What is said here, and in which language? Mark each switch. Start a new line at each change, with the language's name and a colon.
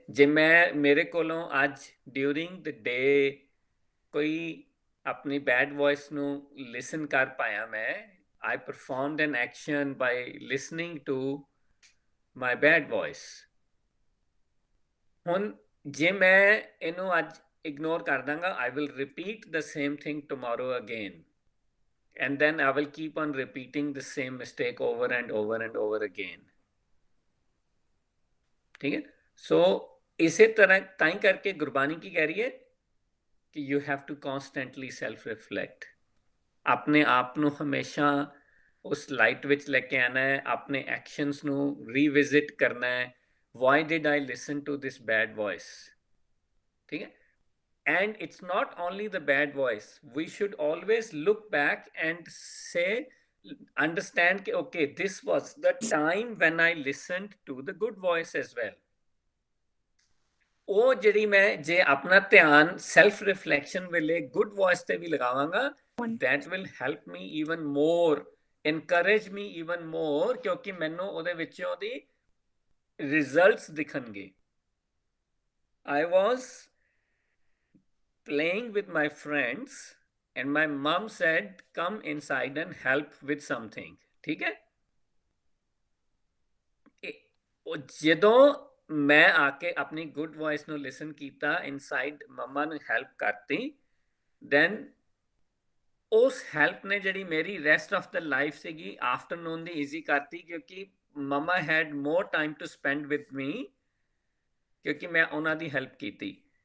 Punjabi: ਜੇ ਮੇਰੇ ਕੋਲੋਂ ਅੱਜ ਡਿਊਰਿੰਗ ਦ ਡੇ ਕੋਈ ਆਪਣੀ ਬੈਡ ਵੌਇਸ ਨੂੰ ਲਿਸਨ ਕਰ ਪਾਇਆ, ਮੈਂ
English: I performed an action by listening to my bad voice.
Punjabi: ਹੁਣ ਜੇ ਮੈਂ ਇਹਨੂੰ ਅੱਜ ਇਗਨੋਰ ਕਰ ਦਾਂਗਾ,
English: I will repeat the same thing tomorrow again. And then I will keep on repeating the same mistake over and over and over again.
Punjabi: ठीक है। सो इसे तरह ताई करके गुरबानी की कह रही है कि
English: you have to constantly self reflect,
Punjabi: अपने आप ਨੂੰ ਹਮੇਸ਼ਾ ਉਸ ਲਾਈਟ ਵਿੱਚ ਲੈ ਕੇ ਆਣਾ ਹੈ, ਆਪਣੇ ਐਕਸ਼ਨਸ ਨੂੰ ਰੀਵਿਜ਼ਿਟ ਕਰਨਾ ਹੈ।
English: Why did I listen to this bad voice?
Punjabi: ठीक है।
English: And it's not only the bad voice. We should always look back and say, understand that, okay, this was the time when I listened to the good voice as well.
Punjabi: ਉਹ ਜਿਹੜੀ ਮੈਂ ਜੇ ਆਪਣਾ ਧਿਆਨ self reflection ਵੇਲੇ good voice ਤੇ ਵੀ ਲਗਾਵਾਂਗਾ,
English: that will help me even more,
Punjabi: encourage me even more, ਕਿਉਂਕਿ ਮੈਨੂੰ ਉਹਦੇ ਵਿੱਚੋਂ ਦੀ results ਦਿਖਣਗੇ।
English: I was playing with my friends and my mom said, come inside and help with something.
Punjabi: ठीक है। ਜਦੋਂ ਮੈਂ ਆ ਕੇ ਆਪਣੀ ਗੁੱਡ ਵੌਇਸ ਨੂੰ ਲਿਸਨ ਕੀਤਾ, ਇਨਸਾਈਡ ਮਮਾ ਨੂੰ ਹੈਲਪ ਕਰਤੀ, ਦੈਨ ਉਸ ਹੈਲਪ ਨੇ ਜਿਹੜੀ ਮੇਰੀ ਰੈਸਟ ਆਫ ਦ ਲਾਈਫ ਸੀਗੀ ਆਫਟਰਨੂਨ ਦੀ ਈਜ਼ੀ ਕਰਤੀ, ਕਿਉਂਕਿ
English: mama had more time to spend with me,
Punjabi: ਕਿਉਂਕਿ ਮੈਂ ਉਹਨਾਂ ਦੀ ਹੈਲਪ ਕੀਤੀ।